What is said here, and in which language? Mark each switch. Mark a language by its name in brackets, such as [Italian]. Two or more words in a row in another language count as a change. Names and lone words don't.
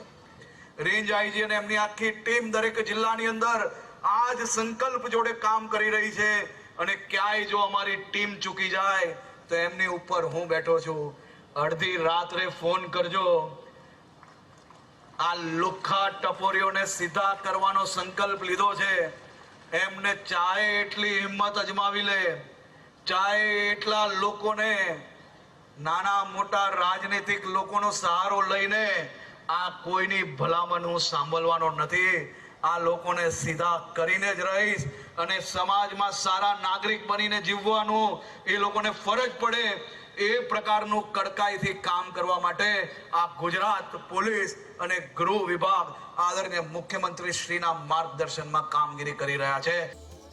[Gujarati] રેંજ આઈજી ને એમની આખી ટીમ દરેક જિલ્લાની અંદર આજ સંકલ્પ જોડે કામ કરી રહી હૈ અને ક્યાય જો હમારી ટીમ ચૂકી જાએ તો એમની ઉપર હું બેઠો છું। અર્ધી રાત્રે ફોન કરજો। આ લુખ્ખા ટપોરીઓ ને સીધા કરવાનો સંકલ્પ લીધો છે। એમને ચાહે એટલી હિમ્મત અજમાવી લે, ચાહે એટલા લોકોને નાના મોટા રાજનીતિક લોકોનો સહારો લઈને આ કોઈની ભલામણ હું સાંભળવાનો નથી। આ લોકોને સીધા કરીને જ રહીશ અને સમાજમાં સારા નાગરિક બનીને જીવવાનું એ લોકોને ફરજ પડે એ પ્રકારનું કડકાઈથી કામ કરવા માટે આ ગુજરાત પોલીસ અને ગૃહ વિભાગ આદરણીય મુખ્યમંત્રી શ્રીના માર્ગદર્શનમાં કામગીરી કરી રહ્યા છે।